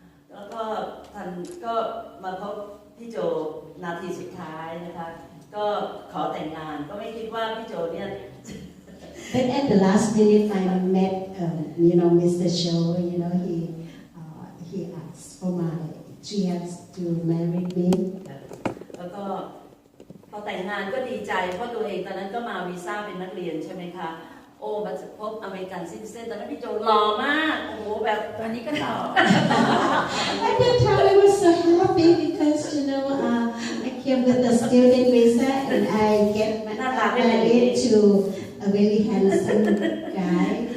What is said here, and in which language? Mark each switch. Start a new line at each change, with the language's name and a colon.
Thai: แล้วก็ท่านก็มาพบพี่โจนาทีสุดท้ายนะคะก็ขอแต่งงานก็ไม่คิดว่าพี่โจเนี่ย
English: But at the last minute, I met Mr. Cho. He asked for my chance to marry me.
Thai: แล้วก็พอแต่งงานก็ดีใจเพราะตัวเองตอนนั้นก็มาวีซ่าเป็นนักเรียนใช่ไหมคะโอ้มาพบอเมริกันซิติเซนตอนนั้นพี่โจหล่อมากโอ้โหแบบตอนนี้ก็หล่อ
English: At that time, I was so happy because I came with a student visa and I get married to a very handsome guy.